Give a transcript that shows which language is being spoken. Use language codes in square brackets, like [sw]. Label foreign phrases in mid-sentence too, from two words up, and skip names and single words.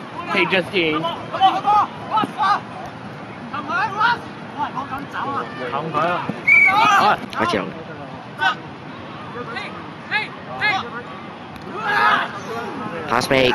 [en] He just changed. [yue] 冚佢啊！開始啦。 [en] Pass fake.